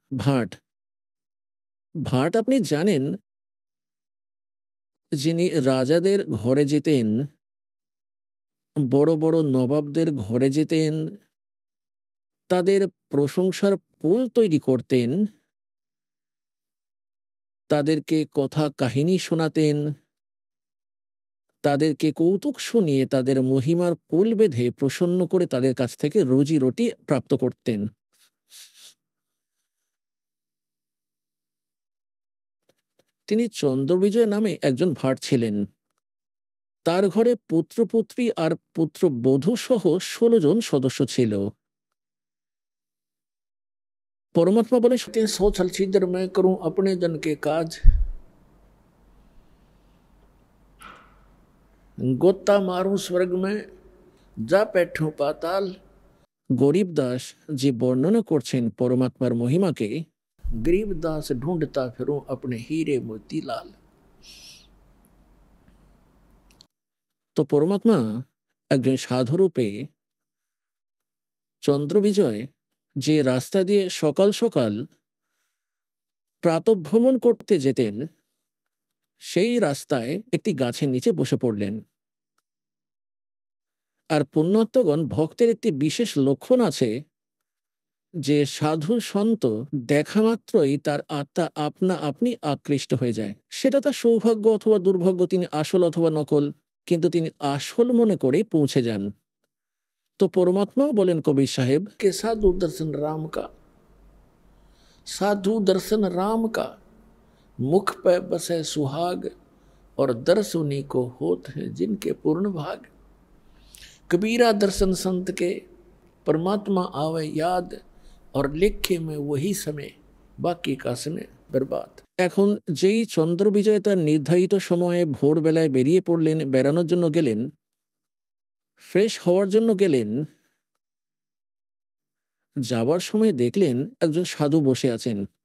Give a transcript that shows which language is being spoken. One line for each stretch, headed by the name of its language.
Bangla: ভাট ভাট আপনি জানেন, যিনি রাজাদের ঘরে যেতেন, বড় বড় নবাবদের ঘরে যেতেন, তাদের প্রশংসার পুল তৈরি করতেন, তাদেরকে কথা কাহিনী শোনাতেন, তাদেরকে কৌতুক শুনিয়ে তাদের মহিমার পুল বেঁধে প্রসন্ন করে তাদের কাছ থেকে রুজি রুটি প্রাপ্ত করতেন। তিনি চন্দ্রবিজয় নামে একজন ভাট ছিলেন। তার ঘরে পুত্রপুত্রী আর পুত্রবধূ সহ 16 জন সদস্য ছিল। পরমাত্মা বলে,
Hindi: "सो छलछिद्र मैं करूं अपने जन के काज, गोता मारूं स्वर्ग में, जा बैठूं पाताल।"
Bangla: গরিব দাস যে বর্ণনা করছেন পরমাত্মার মহিমাকে, গরিব দাস
Hindi: ঢুঁড়তা ফিরুं अपने हीरे मोती लाल।
Bangla: তো পরমাত্মা একজন সাধুরূপে চন্দ্রবিজয় যে রাস্তা দিয়ে সকাল সকাল প্রাতঃভ্রমণ করতে যেতেন, সেই রাস্তায় একটি গাছের নিচে বসে পড়লেন। আর পুণ্যাত্মগণ, ভক্তের একটি বিশেষ লক্ষণ আছে যে সাধু সন্ত দেখা মাত্রই তার আত্মা আপনা আপনি আকৃষ্ট হয়ে যায়। সেটা তার সৌভাগ্য অথবা দুর্ভাগ্য, তিনি আসল অথবা নকল, কিন্তু তিনি আসল মনে করে পৌঁছে যান। তো পরমাত্মাও বলেন কবির সাহেব,
Hindi: কে সাধু দর্শন রাম কা, साधु दर्शन राम का, मुख पे बसे सुहाग, और दर्श उन्हीं को होत है जिनके पूर्ण भाग। कबीरा दर्शन संत के, परमात्मा आवे याद, और लिखे में वही समय, बाकी का समय बर्बाद।
Bangla: এখন যেই চন্দ্রবিজয় তার নির্ধারিত সময়ে ভোরবেলায় বেরিয়ে পড়লেন, বেড়ানোর জন্য গেলেন, ফ্রেশ হওয়ার জন্য গেলেন, যাবার সময় দেখলেন একজন সাধু বসে আছেন।